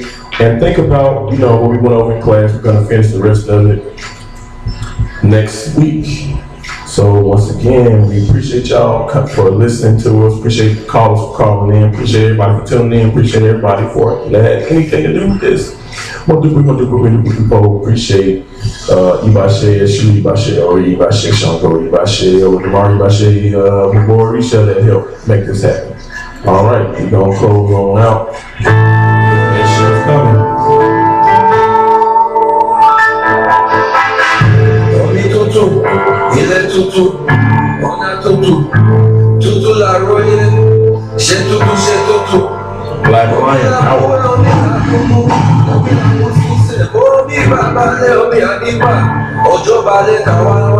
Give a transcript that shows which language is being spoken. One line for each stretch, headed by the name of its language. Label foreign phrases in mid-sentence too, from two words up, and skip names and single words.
English: And think about, what we went over in class. We're going to finish the rest of it next week. So once again, we appreciate y'all for listening to us. Appreciate the callers for calling in. Appreciate everybody for tuning in. Appreciate everybody for that had anything to do with this. Appreciate Ibashe, Ashu Ibashe, or Ibashe Shango, Ibashe, or Damari Ibashe, Muborisha that helped make this happen. All right, we're going to close on out. It's coming.
Yoruba: Tutu, ilẹ̀ tutu, ọ̀nà tutu, tutu làárọ̀ yẹn, ṣe tutu.
English: Black Lion Power.
Yoruba: Omi bàbá lé omi àdìbà, òjò balẹ̀ kàwá wá.